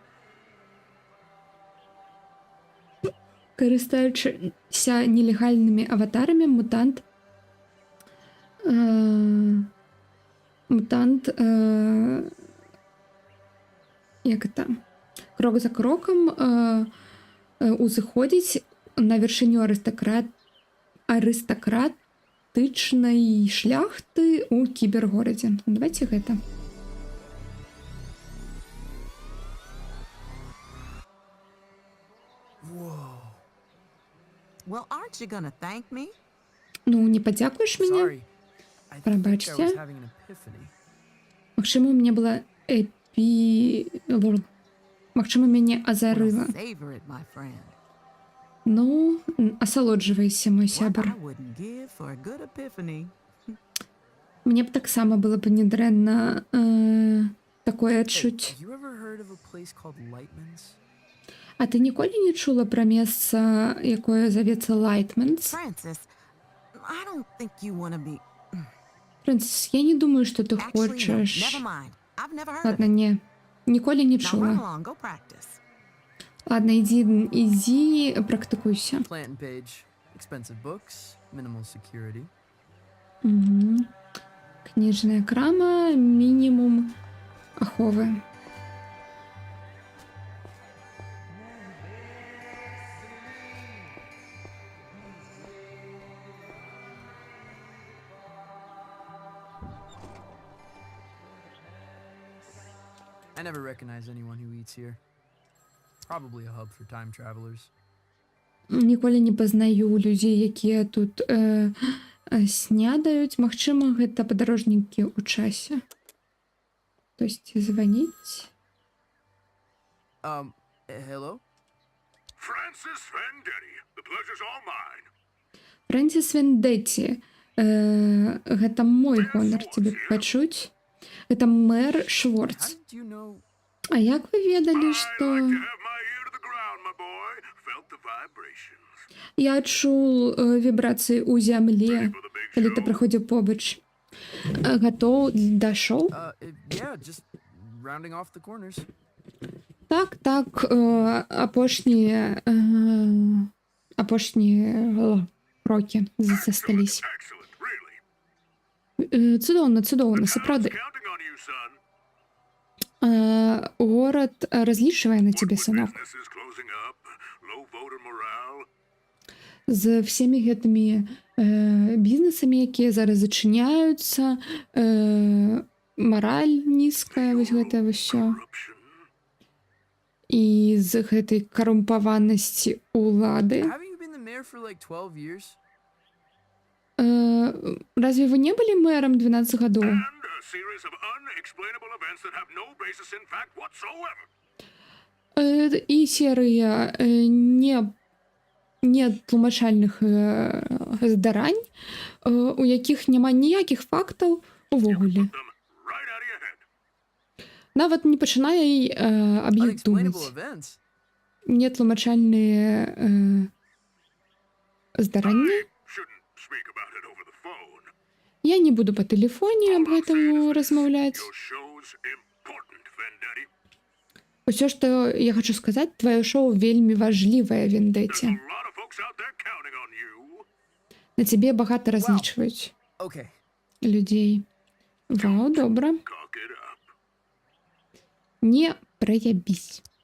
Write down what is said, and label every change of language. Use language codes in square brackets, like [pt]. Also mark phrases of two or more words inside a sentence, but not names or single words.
[be] Карыстаючыся нелегальнымі аватарамі, мутант як это, крок за крокам узыходзіць на вяршыню арыстакратычнай шляхты ў кібергорадзе. Давайте гэта. [en] Well, aren't you gonna thank me? [be] Ну, не падзякуеш мяне? [en] Sorry. I think I [be] Пробачце. [en] was having an epiphany. [be] Магчыма, у мяне была Магчыма, мяне азарыла. [en] Well, savor it, my friend. [be] Ну, асалоджвайся, мой [en] What [be] сябар. [en] I wouldn't give for a good epiphany. [be] Мне б таксама было б нядрэнна такое [en] Hey, [be] адчуць. [en] you ever heard of a place called Lightman's? [be] А ты ніколі не чула пра месца, якое завецца Лайтманс? [en] Francis, I don't think you want to be. [be] Фрэнсіс, я не думаю, што ты [en] Actually, no, [be] хочаш. [en] never mind. I've never heard [be] Ладно, [en] of it. [be] не. Ніколі не [en] Now run [be] чула. [en] along, go practice. [be] Ладно, ідзі, практыкуйся. [en] Planting page. Expensive books. Minimal security. Угу. [be] Кніжная крама, мінімум аховы. [en] I never recognize anyone who eats here. Probably a hub for time travelers. [be] Ніколі не пазнаю людзей, якія тут снядаюць. Магчыма, гэта падарожнікі ў часе. Хтосьці званіць. [en] Hello? Francis Vendetti, the pleasure's all mine. [be] Фрэнсіс Вендетті. Гэта мой гонар цябе пачуць. Гэта мэр [en] How [be] Шворц. [en] did you know? [be] А як вы ведалі, [en] I [be] што... [en] like to have my ear to the ground, my boy. Felt the vibrations. [be] Я адчуў вібрацыі ў зямле, [en] For the big [be] калі ты [en] show. [be] праходзіў побач. Гатоў да шоу? [en] Yeah, just rounding off the corners. [be] Так, апошнія рокі засталіся. [en] Excellent, really. [be] Цудоўна, сапраўды. [en] Counting on you, son. [be] Горад разлічвае на цябе, сынок. [en] Business is closing up. Low voter morale. [be] З всімі гэтымі бізнесамі, якія зараз зачыняюцца, мараль нізкая, вось гэта ўсё. [en] Corruption. [be] І з гэтай карумпаванасці ўлады. [en] Haven't you been the mayor for like 12 years? [be] Разве вы не былі мэрам 12 гадоў? [en] And a series of unexplainable events that have no basis in fact whatsoever. [be] І серыя нетлумачальных здарань, у якіх няма ніякіх фактаў увогуле. [en] Them right out of your head. [be] Нават не пачынае аб іх думаць. [en] Unexplainable events? [be] не тлумачальныя здарання. [en] Shouldn't speak about it over the phone. [be] Я не буду па тэлефоне аб гэтым размаўляць. [en] Your show's important, Vendetti. [be] Усё, што я хачу сказаць, тваё шоу вельмі важлівае, [en] There's [be] Вендеці. [en] a lot of folks out there counting on you. [be] На цябе багата разлічваюць [en] Okay. [be] людзей. Вау, добра. [en] Cock it up. [be] Не праябісь.